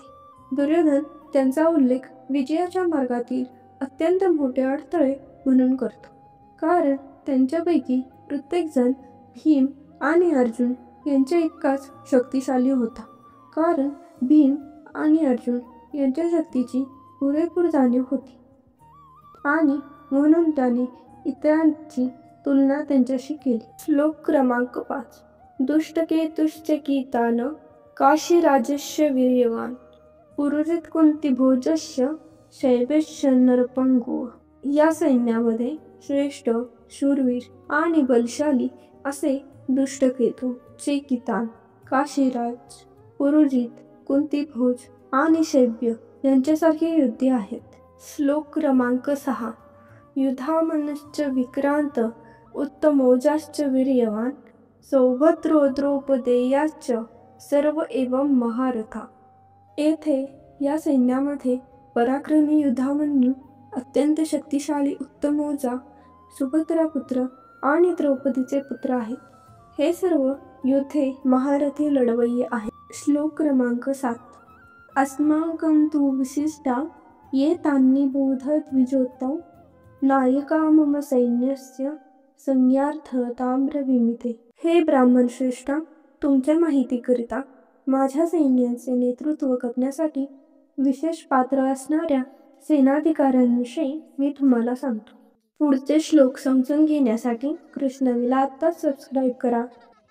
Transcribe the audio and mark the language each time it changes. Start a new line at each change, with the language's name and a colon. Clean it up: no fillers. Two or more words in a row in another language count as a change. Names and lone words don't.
Marathi: दुर्योधन त्यांचा उल्लेख विजयाच्या मार्गातील अत्यंत मोठे अडथळे म्हणून करतो, कारण त्यांच्यापैकी प्रत्येकजण भीम आणि अर्जुन यांच्या इतकाच शक्तिशाली होता. कारण भीम आणि अर्जुन यांच्या शक्तीची पुरेपूर जाणीव होती आणि म्हणून त्याने इतरांची तुलना त्यांच्याशी केली. श्लोक क्रमांक 5.
Sanskrit: दुष्टकेतुश्च कीतान काशीराजस्य वीर्यवान पुरुजित कुंतीभोजस्य शैब्यश्च नरपंगुः.
Marathi: या सैन्यामध्ये श्रेष्ठ, शूरवीर आणि बलशाली असे दुष्टकेतू, चेकितान, काशीराज, पुरुजित, कुंतीभोज आणि शैब्य यांच्यासारखे योद्धे आहेत. श्लोक क्रमांक
Sanskrit: 6. युधामनश्च विक्रांत उत्तमौजाश्च वीर्यवान सौभद्रो द्रौपदेयाश्च सर्व एवं महारथा.
Marathi: येथे या सैन्यामध्ये पराक्रमी युधामन्यू, अत्यंत शक्तिशाली उत्तमौजा, सुभद्रापुत्र आणि द्रौपदीचे पुत्र आहेत. हे सर्व योद्धे महारथी लढवय्ये आहेत. श्लोक क्रमांक 7.
Sanskrit: अस्माकं तु विशिष्टा ये तान्निबोध द्विजोत्तम नायका मम सैन्यस्य संज्ञार्थ ताम्रविमिते.
Marathi: हे ब्राह्मण श्रेष्ठा, तुमच्या माहितीकरिता माझ्या सैन्याचे नेतृत्व करण्यासाठी विशेष पात्र असणाऱ्या सेनाधिकाऱ्यांविषयी मी तुम्हाला सांगतो. पुढचे श्लोक समजून घेण्यासाठी कृष्णवीला आत्ताच सबस्क्राईब करा.